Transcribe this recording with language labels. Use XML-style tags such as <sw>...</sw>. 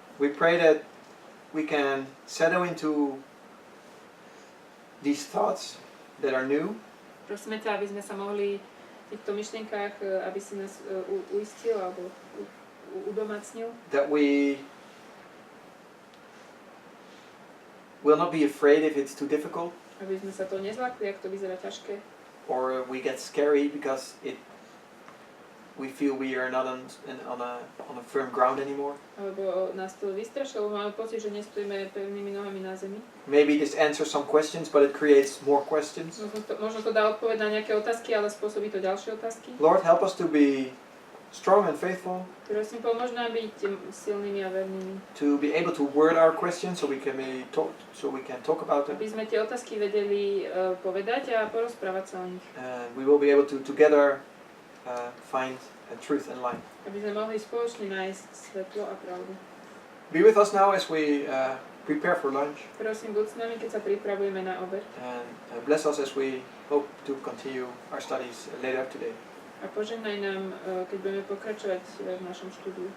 <en>We pray that we can settle into these thoughts that are new,</en> <sk>Prosíme ťa, aby sme sa mohli v týchto myšlienkách, aby si nás uistil alebo udomacnil,</sk> <en>that we we'll not be afraid if it's too difficult,</en> <sk>aby sme sa to nezlakli, ak to vyzerá ťažké,</sk> <en>or we get scary because we feel we are not on a firm ground anymore.</en> <sk>alebo nás to vystrašilo, máme pocit, že nestojíme pevnými nohami na zemi.</sk> <en>Maybe this answers some questions, but it creates more questions.</en> <sk>Možno to dá odpoveď na nejaké otázky, ale spôsobí to ďalšie otázky.</sk> <en>Lord, help us to be strong and faithful,</en> <sk>Prosím, pomôž nám byť silnými a vernými.</sk> <en>to be able to word our questions so we can talk about them.</en> <sk>Aby sme tie otázky vedeli povedať a porozprávať sa o nich.</sk> <en>And we will be able to together find truth and light.</en> <sk>Aby sme mohli spoločne nájsť svetlo a pravdu.</sk> <en>Be with us now as we prepare for lunch,</en> <sk>Prosím, buď s nami, keď sa pripravujeme na obed.</sk> <en>and bless us as we hope to continue our studies later today.</en> <sk>A požehnaj nám, keď budeme pokračovať v našom štúdiu.</sk>